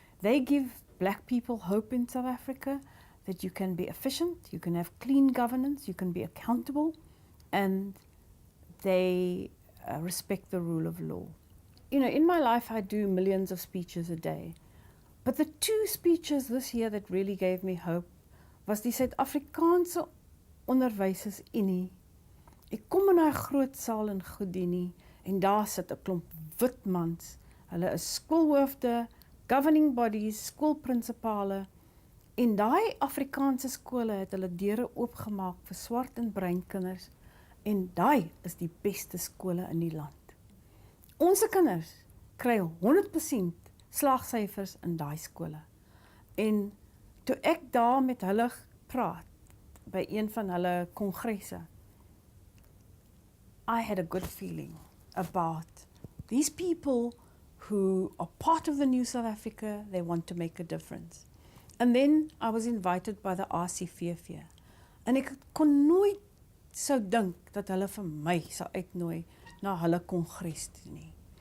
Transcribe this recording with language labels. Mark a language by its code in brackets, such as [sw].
[en] They give black people hope in South Africa, that you can be efficient, you can have clean governance, you can be accountable, and they respect the rule of law. You know, in my life I do millions of speeches a day, but the two speeches this year that really gave me hope was die Suid-Afrikaanse Onderwysers Unie. [af] Ek kom in 'n groot saal in Kodali en daar sit 'n klomp wit mans. Hulle is skoolhoofde, [en] governing bodies, [af] skoolprinsipale, en daai Afrikaanse skole het hulle deure oopgemaak vir swart en bruin kinders, en daai is die beste skole in die land. Onze kinders kry 100% slaagsyfers in daai skole. En toe ek daar met hulle praat by een van hulle kongresse, [en] I had a good feeling about these people who are part of the new South Africa. They want to make a difference. And then I was invited by the RCVV. [af] En ek kon nooit sou dink dat hulle vir my sal uitnooi na hulle kongres toe nie.